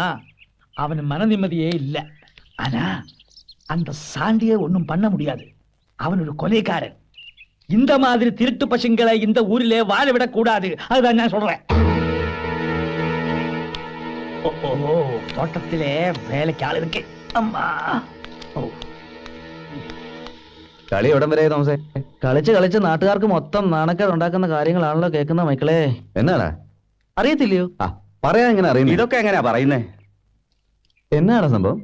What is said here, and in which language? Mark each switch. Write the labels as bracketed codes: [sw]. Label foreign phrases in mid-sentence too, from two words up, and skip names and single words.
[ta] அவன் மன நிம்மதியே இல்லை. ஆனா அந்த சாண்டியை ஒண்ணும் பண்ண முடியாது. அவன் ஒரு கொலைகாரன். இந்த மாதிரி திருட்டு பசங்களை இந்த ஊரிலே வாழ விடக் கூடாது. அதுதான் நான் சொல்றேன். தோட்டத்திலே வேலைக்கு ആൾ இருக்கு. അമ്മാ [ml] കളി എവിടം വരെ തോമസേ? കളിച്ച് കളിച്ച് നാട്ടുകാർക്ക് മൊത്തം നാണക്കേട് ഉണ്ടാക്കുന്ന കാര്യങ്ങളാണല്ലോ കേൾക്കുന്ന മക്കളെ. എന്നാടാ അറിയത്തില്ലയോ? ആ പറയാൻ എങ്ങനെ അറിയുന്നു? ഇതൊക്കെ എങ്ങനെയാ പറയുന്നേ? എന്നാണ് സംഭവം?